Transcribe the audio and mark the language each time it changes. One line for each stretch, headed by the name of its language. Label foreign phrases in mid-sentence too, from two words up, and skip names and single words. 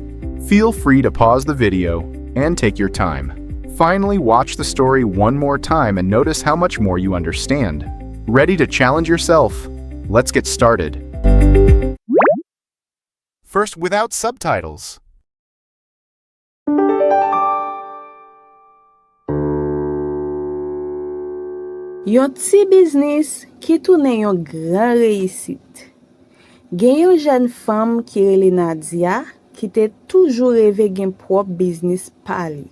English: Feel free to pause the video and take your time. Finally, watch the story one more time and notice how much more you understand. Ready to challenge yourself? Let's get started. First, without subtitles.
Haitian Creole: Yon ti biznis ki toune yon gran reisit. Gen yon jen fam ki rele Nadia ki te toujou reve gen prop biznis pa li.